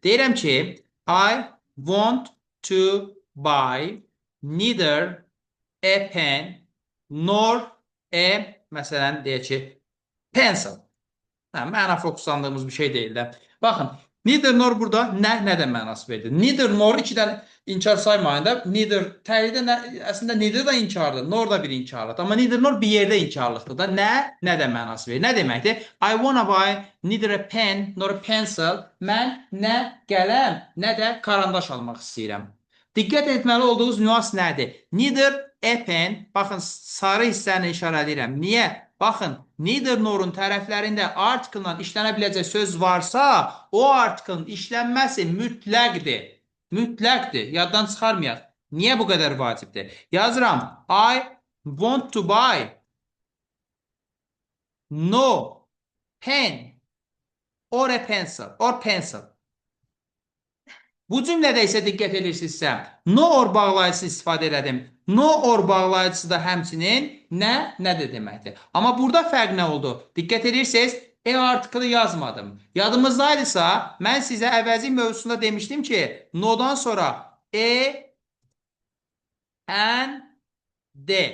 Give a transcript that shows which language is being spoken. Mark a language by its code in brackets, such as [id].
[az] Deyirəm ki, [en] I want to buy neither a pen nor a, [az] məsələn, deyək ki, [en] pencil. [az] Məna fokuslandığımız bir şey deyil də. Baxın, neither nor burada nə də mənası verir. Neither nor iki dənə inkar saymayın da. Neither təhlildə əslində neither da inkardır. Nor da bir inkarlıqdır. Amma neither nor bir yerdə inkarlıqdır da. Nə də mənası verir. Nə deməkdir? [en] I wanna buy neither a pen nor a pencil. [az] Mən nə qələm, nə də karandaş almaq istəyirəm. Diqqət etməli olduğunuz nüans nədir? [en] Neither a pen, [az] baxın, sarı hissəni işarələyirəm. Niyə? Baxın, neither norun tərəflərində article-la işlənə biləcək söz varsa, o article-ın işlənməsi mütləqdir. Mütləqdir. Yaddan çıxarmayaq. Niyə bu qədər vacibdir? Yazıram. [en] I want to buy no pen or a pencil. Or pencil. [az] Bu cümlədə isə diqqət edirsinizsə, no or bağlayıcısı istifadə elədim. No or bağlayıcısı da həmçinin nədir deməkdir. Amma burada fərq nə oldu? Diqqət edirsiniz, artiklı yazmadım. Yadımızdaydısa, mən sizə əvəzi mövzusunda demişdim ki, no'dan sonra n, D.